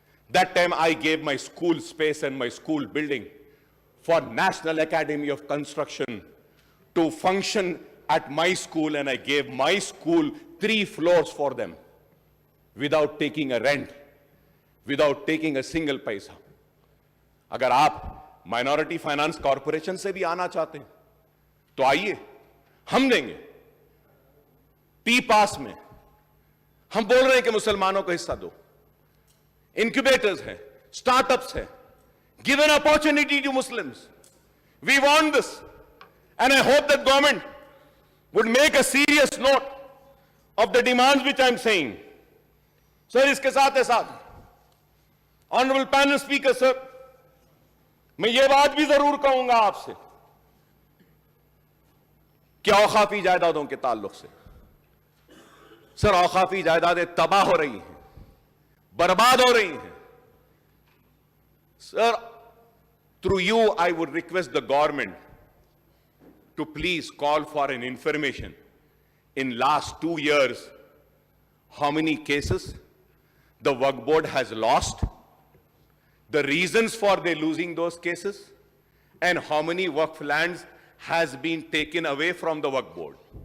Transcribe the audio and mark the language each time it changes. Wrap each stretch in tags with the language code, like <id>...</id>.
<en>That time I gave my school space and my school building for National Academy of Construction to function at my school, and I gave my school 3 floors for them without taking a rent, without taking a single paisa.</en> <hi>अगर आप minority finance corporation से भी आना चाहते हैं तो आइए, हम देंगे। पी पास में हम बोल रहे हैं कि मुसलमानों को हिस्सा दो।</hi> <en>Incubators हैं, startups हैं, give an opportunity to Muslims. We want this and I hope that government would make a serious note of the demands which I am saying.</en> <hi>Sir, इसके साथ</hi> <en>Honorable panel speaker sir,</en> <hi>मैं ये बात भी जरूर कहूंगा आपसे कि औकाफी जायदादों के ताल्लुक से, सर औकाफी जायदादें तबाह हो रही हैं, बर्बाद हो रही हैं।</hi> <en>Sir, through you I would request the government to please call for an information in last 2 years how many cases the Waqf board has lost, the reasons for they losing those cases, and how many Waqf lands has been taken away from the Waqf board.</en>